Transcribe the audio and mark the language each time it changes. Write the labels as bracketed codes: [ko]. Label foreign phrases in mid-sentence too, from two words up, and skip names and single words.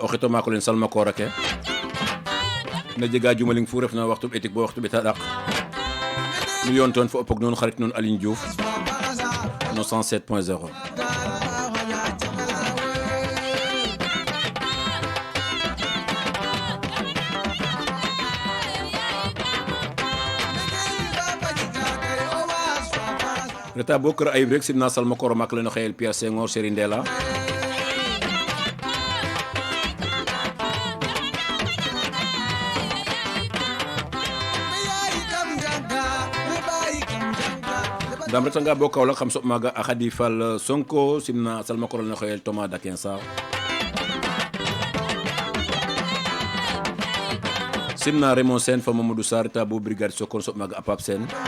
[srr] xeto maako len salma koor ake na jega jumaling fu refna waxtu etik bo waxtu ɓeta ɗak nu yoon toon fo o pog nuun xarit nuun Aline Diouf no 107.0 reta bo kër ayib rek simna salma koor mak le no xeyel Pierre Senghor Seri Ndela ndam retanga bo Kaolack xam soɓ maaga a Khady Fall Sonko simna salma koor le no xeyel Thomas Dakensa simna Raymond Sène fa Mamadou Sarr reta bo brigade Sokone soɓ maaga a Pape Sène